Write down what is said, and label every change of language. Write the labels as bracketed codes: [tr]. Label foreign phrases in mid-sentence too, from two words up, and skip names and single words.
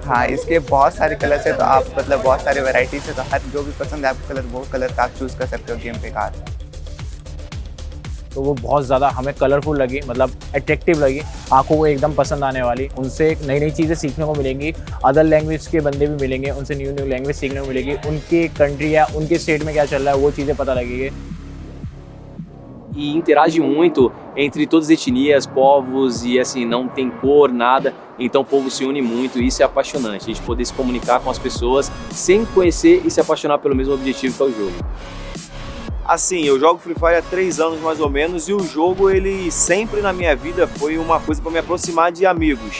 [hi] हाँ इसके बहुत सारे कलर्स है, तो आप मतलब बहुत सारे वैरायटीज़ है, तो हर जो भी पसंद है आपको कलर वो कलर का आप चूज़ कर सकते हो गेम पे कार। तो वो बहुत ज़्यादा हमें कलरफुल लगी, मतलब अट्रैक्टिव लगी, आंखों को एकदम पसंद आने वाली। उनसे नई नई चीज़ें सीखने को मिलेंगी, [en] other language [hi] के बंदे भी मिलेंगे, उनसे [en] new new language [hi] सीखने को मिलेगी, उनके कंट्री या उनके स्टेट में क्या चल रहा है वो चीज़ें पता लगेगी। [pt] E interage muito entre todas as etnias, povos e assim, não tem cor, nada, então o povo se une muito e isso é apaixonante, a gente poder se comunicar com as pessoas sem conhecer e se apaixonar pelo mesmo objetivo que é o jogo. Assim, eu jogo Free Fire há 3 anos mais ou menos e o jogo ele sempre na minha vida foi uma coisa para me aproximar de amigos.